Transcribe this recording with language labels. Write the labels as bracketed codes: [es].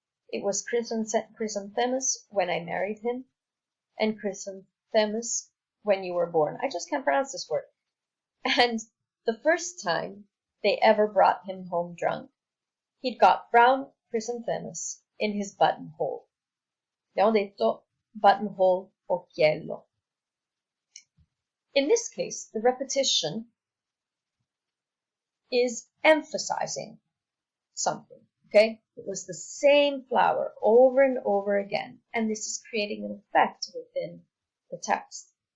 [en] It was chrysanthemums when I married him, and chrysanthemums when you were born." I just can't pronounce this word. "And the first time they ever brought him home drunk, he'd got brown chrysanthemums in his buttonhole." [it] Le ho detto buttonhole occhiello. [en] In this case, the repetition is emphasizing something, okay? It was the same flower over and over again, and this is creating an effect within the text.